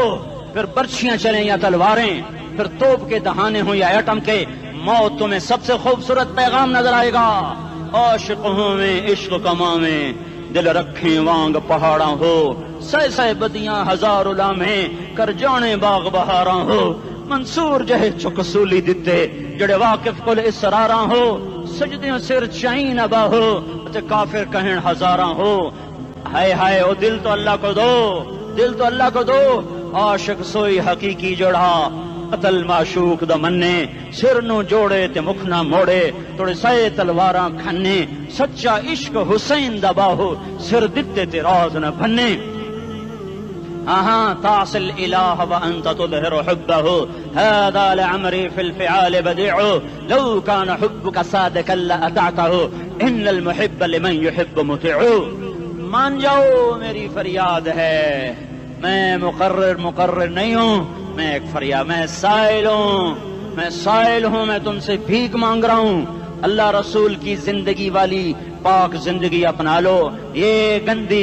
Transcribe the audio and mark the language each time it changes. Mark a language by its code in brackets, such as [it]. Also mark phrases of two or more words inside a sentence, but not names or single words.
[ur] پھر برچیاں چلیں یا تلواریں، پھر توپ کے دہانے ہوں یا ایٹم کے، موت تمہیں سب سے خوبصورت پیغام نظر آئے گا. [pa] عاشق ہوں میں عشق کما میں، دل رکھیں وانگ پہاڑاں ہو، سہ بدیاں ہزار لامیں، کر جانے باغ بہاراں ہو. منصور جہے چک سولی دتے، جڑے واقف کل اسراراں ہو. سجدے سر چائی نہ باہو کافر کہیں ہزاراں ہو ہائے ہائے [ur] او دل تو اللہ کو دو [pa] دل تو اللہ کو دو عاشق سوئی حقیقی جوڑا قتل معشوق دا مننے سر نو جوڑے تے مکھ نہ موڑے توڑے سائے تلواراں کھنے سچا عشق حسین دا باہو سر دتے تے راز نہ بھنے [ar] تعصي الإله وأنت تظهر حبه هذا لعمري في الفعال بديع لو كان حبك صادقا لأطعته إن المحب لمن يحب مطيع [ur] مان جاؤ میری فریاد ہے میں مقرر نہیں ہوں میں ایک فریاد میں سائل ہوں میں تم سے بھیک مانگ رہا ہوں اللہ رسول کی زندگی والی پاک زندگی اپنا لو یہ گندی